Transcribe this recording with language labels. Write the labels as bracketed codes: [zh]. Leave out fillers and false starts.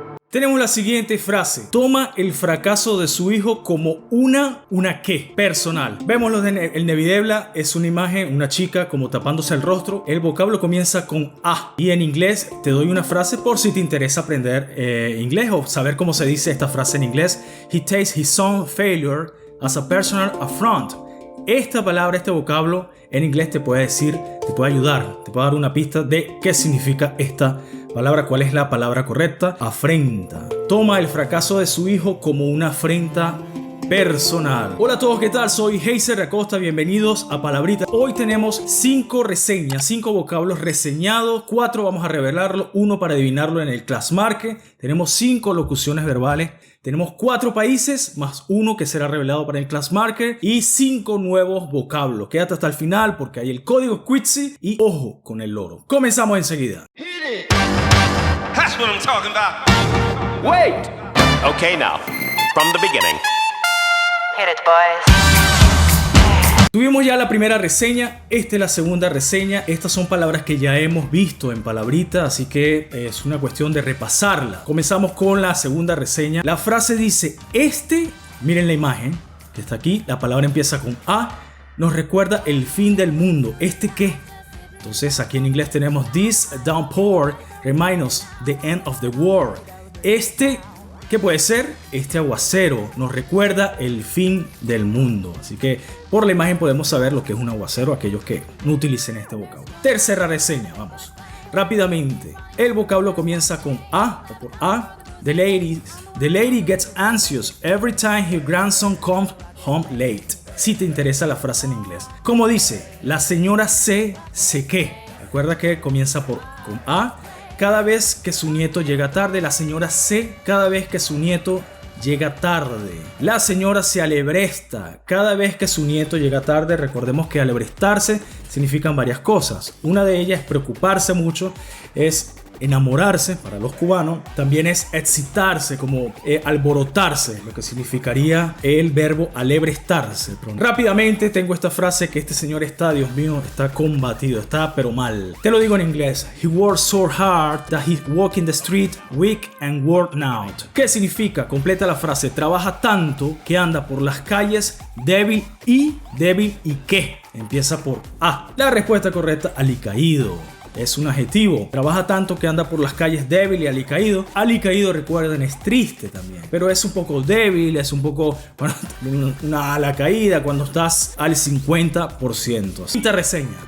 [es] Tenemos la siguiente frase. Toma el fracaso de su hijo como una qué personal. Vemos el Nevidebla, es una imagen, una chica como tapándose el rostro. El vocablo comienza con A. Y en inglés te doy una frase por si te interesa aprender inglés o saber cómo se dice esta frase en inglés. [en] He takes his own failure as a personal affront. [es] Esta palabra, este vocablo en inglés te puede decir, te puede ayudar, te puede dar una pista de qué significa esta palabra, cuál es la palabra correcta. Afrenta. Toma el fracaso de su hijo como una afrenta personal. Hola a todos, ¿qué tal? Soy Heiser Acosta, bienvenidos a Palabrita. Hoy tenemos 5 reseñas, 5 vocablos reseñados, 4 vamos a revelarlo, 1 para adivinarlo en el Class Market. Tenemos 5 locuciones verbales, tenemos 4 países más 1 que será revelado para el Class Market y 5 nuevos vocablos. Quédate hasta el final porque hay el código Quitzy y ojo con el loro. Comenzamos enseguida. [en] That's what I'm talking about. Wait! Okay, now, from the beginning. Hit it, boys. [es] Tuvimos ya la primera reseña, esta es la segunda reseña. Estas son palabras que ya hemos visto en Palabrita, así que es una cuestión de repasarla. Comenzamos con la segunda reseña. La frase dice, miren la imagen que está aquí, la palabra empieza con A, nos recuerda el fin del mundo. ¿Este qué? Entonces aquí en inglés tenemos [en] This downpour reminds us the end of the world. [es] ¿Qué puede ser? Este aguacero nos recuerda el fin del mundo. Así que por la imagen podemos saber lo que es un aguacero, aquellos que no utilicen este vocablo. Tercera reseña, vamos. Rápidamente. El vocablo comienza con A o por A. [en] The lady gets anxious every time her grandson comes home late. [es] Si te interesa la frase en inglés. Como dice, la señora sé qué. Recuerda que comienza con A. Cada vez que su nieto llega tarde, la señora C. Cada vez que su nieto llega tarde. La señora se alebresta. Cada vez que su nieto llega tarde, recordemos que alebrestarse significan varias cosas. Una de ellas es preocuparse mucho, es enamorarse para los cubanos, también es excitarse, como alborotarse, lo que significaría el verbo alebrestarse. Rápidamente tengo esta frase que este señor está, Dios mío, está combatido, está pero mal. Te lo digo en inglés. [en] He worked so hard that he's walking the street weak and worn out. [es] ¿Qué significa? Completa la frase. Trabaja tanto que anda por las calles débil y ¿qué? Empieza por A. La respuesta correcta, alicaído. Es un adjetivo. Trabaja tanto que anda por las calles débil y alicaído. Alicaído, recuerden, es triste también. Pero es un poco débil, es un poco, bueno, una ala caída cuando estás al 50%. Quinta reseña.